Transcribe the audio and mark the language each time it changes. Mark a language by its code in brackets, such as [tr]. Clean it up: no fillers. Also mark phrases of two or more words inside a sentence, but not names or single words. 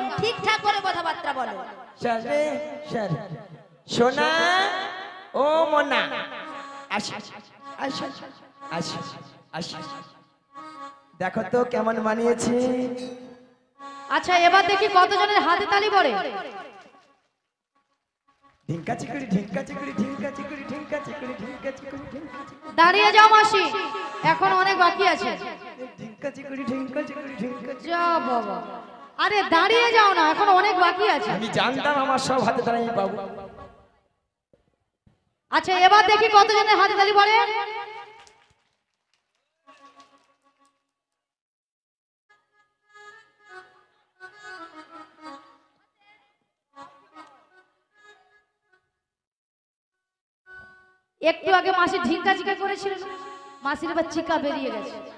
[bn] ঠিকঠাক করে কথাবার্তা বলো। স্যার রে স্যার সোনা ও মোনা আসি আসি আসি আসি দেখো তো কেমন মানিয়েছে। আচ্ছা এবার দেখি কতজনের হাতে তালি পড়ে। ঢিঙ্কা চিকড়ি ঢিঙ্কা চিকড়ি ঢিঙ্কা চিকড়ি ঢিঙ্কা চিকড়ি ঢিঙ্কা চিকড়ি ঢিঙ্কা চিকড়ি দাঁড়িয়ে যাও মাসি এখন অনেক বাকি আছে। ঢিঙ্কা চিকড়ি ঢিঙ্কা চিকড়ি ঢিঙ্কা চিকড়ি। যা বাবা আরে দাঁড়িয়ে যাও না এখন অনেক বাকি আছে। আমি জানতাম আমার সব হাতে তালি আমি পাবো। আচ্ছা এবার দেখি কতজনের হাতে তালি পড়ে। একটু আগে মাসি ঢিঙ্কা চিকা করেছিল মাসির এবার চিকা বেরিয়ে গেছে।